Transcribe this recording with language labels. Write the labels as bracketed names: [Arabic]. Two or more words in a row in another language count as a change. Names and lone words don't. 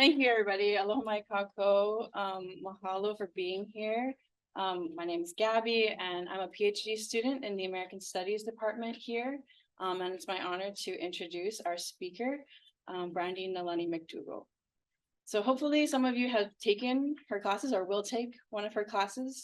[English] Thank you, everybody. [Hawaiian] Aloha mai kākou. [English] Mahalo for being here. My name is Gabby, and I'm a PhD student in the American Studies department here. And it's my honor to introduce our speaker, Brandy Nālani McDougall. So hopefully some of you have taken her classes or will take one of her classes.